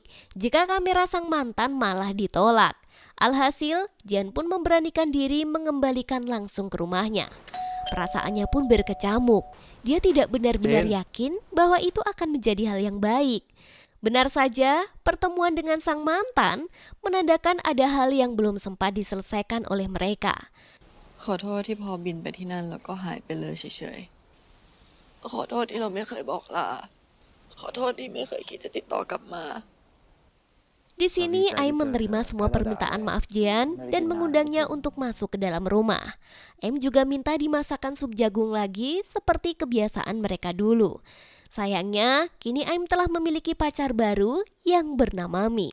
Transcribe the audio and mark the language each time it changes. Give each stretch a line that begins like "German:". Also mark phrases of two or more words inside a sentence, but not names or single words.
Indonesian: Jika kamera sang mantan malah ditolak. Alhasil, Jian pun memberanikan diri mengembalikan langsung ke rumahnya. Perasaannya pun berkecamuk. Dia tidak benar-benar yakin bahwa itu akan menjadi hal yang baik. Benar saja, pertemuan dengan sang mantan menandakan ada hal yang belum sempat diselesaikan oleh mereka.
Thai: ขอโทษที่พอบินไปที่นั่นแล้วก็หายไปเลยเฉยๆขอโทษที่เราไม่เคยบอกลาขอโทษที่ไม่เคยคิดจะติดต่อกลับมา
Indonesian: Di sini Aim menerima semua permintaan maaf Jian dan mengundangnya untuk masuk ke dalam rumah. Aim juga minta dimasakkan sup jagung lagi seperti kebiasaan mereka dulu. Sayangnya, kini Aim telah memiliki pacar baru yang bernama Mi.